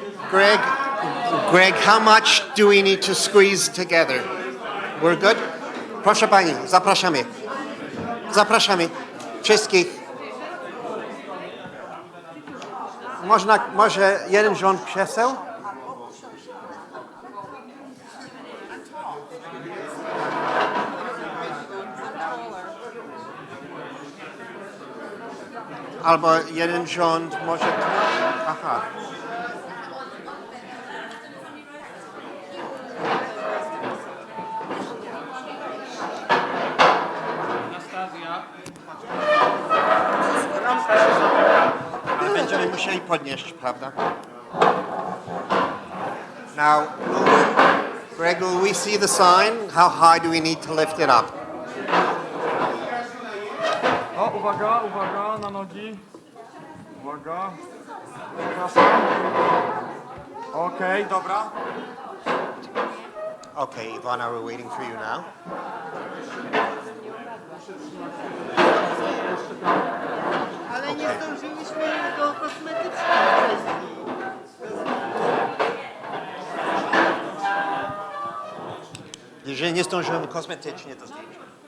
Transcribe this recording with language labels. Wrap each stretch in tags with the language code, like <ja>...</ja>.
<en>Greg, how much do we need to squeeze together? We're good?</en> <pl>Proszę pani, zapraszamy. Zapraszamy wszystkich. Może jeden rząd krzeseł? Albo jeden rząd może... Aha. Będziemy musieli podnieść, prawda?</pl> <en>Now, Greg, will we see the sign? How high do we need to lift it up?</en> <pl>O, uwaga, uwaga, na nogi. Uwaga. Zapraszam. Okej, dobra.</pl> <en>Okay, Ivana, we're waiting for you now.</en> <pl>Ale nie zdążyliśmy do kosmetycznej kwestii. Jeżeli nie zdążyłem kosmetycznie, to zdjęcie.</pl>